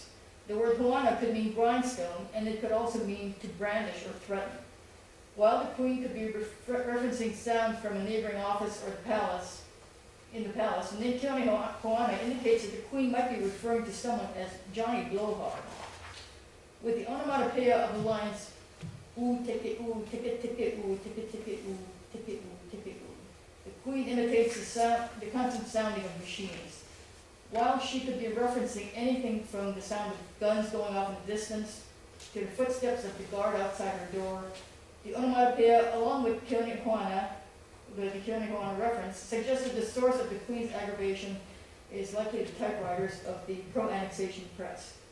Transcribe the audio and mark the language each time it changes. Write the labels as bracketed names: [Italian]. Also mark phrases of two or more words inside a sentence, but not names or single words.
[English] The word Ho'ana could mean grindstone, and it could also mean to brandish or threaten. While the queen could be referencing sound from a neighboring office or the palace, the name Keone Ho'ana indicates that the queen might be referring to someone as Johnny Blowhard. With the onomatopoeia of the lines, oo, teke, oo, teke, teke, oo, teke, teke, oo, teke, oo, teke, oo, the queen imitates the constant sounding of machines. While she could be referencing anything from the sound of guns going off in the distance to the footsteps of the guard outside her door, the onomatopoeia, along with Keone Ho'ana, the Keone Ho'ana reference, suggested the source of the queen's aggravation is likely the typewriters of the pro-annexation press.